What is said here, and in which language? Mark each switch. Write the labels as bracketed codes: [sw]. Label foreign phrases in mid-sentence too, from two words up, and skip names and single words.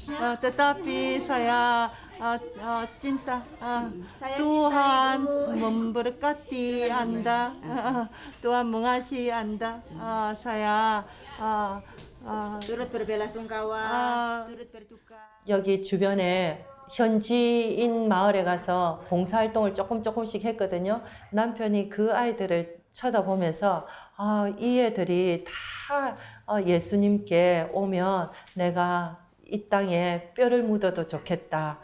[id] Tetapi saya cinta Tuhan memberkati Anda, Tuhan mengasihi Anda. Saya turut berbelasungkawa, turut berduka. [ko] 여기 주변에 현지인 마을에 가서 봉사활동을 조금씩 했거든요. 남편이 그 아이들을 쳐다보면서 이 애들이 다 예수님께 오면 내가 이 땅에 뼈를 묻어도 좋겠다.